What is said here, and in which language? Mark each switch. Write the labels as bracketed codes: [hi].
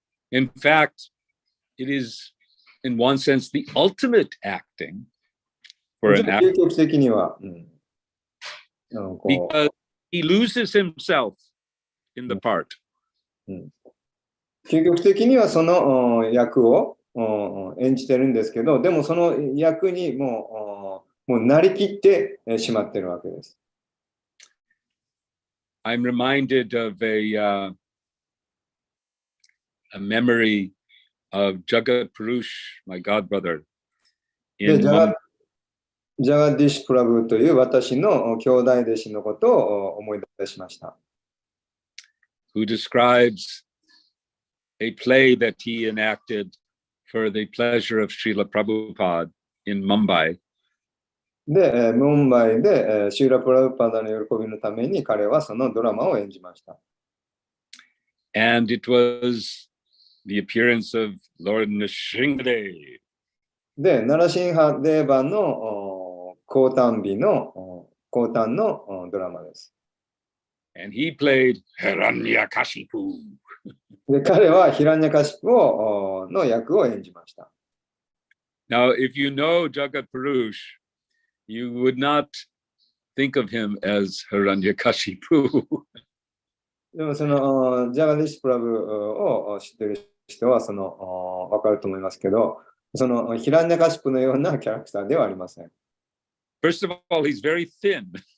[en] In fact, it is, in one sense, the ultimate acting for an actor. [ja] 究極的には、 [en] Because he loses himself in the part. [ja] 究極的にはその役を演じてるんですけど、でもその役にもうなりきってしまってるわけです。 [en] I'm reminded of a memory of Jagat Purush, my godbrother. [ja] でジャジャガディッシュ・プラブという私の兄弟弟子のことを思い出しました。 [en] who describes a play that he enacted for the pleasure of Srila Prabhupada in Mumbai. [ja] で、ムンバイでシーラ・プラブパダの喜びのために彼はそのドラマを演じました。 [en] And it was the appearance of Lord Nrsimhadev. [ja] で、ナラシンハデーバの降誕のドラマです。 [en] And he played Hiranyakashipu. [ja] で、彼はヒラニャカシプの役を演じました。 [en] Now, if you know Jagat Purush, you would not think of him as Hiranyakashipu. [ja] でもそのジャガディッシュプラブを知っている人はわかると思いますけど、そのヒラニャカシプのようなキャラクターではありません。 [en] First of all, he's very thin.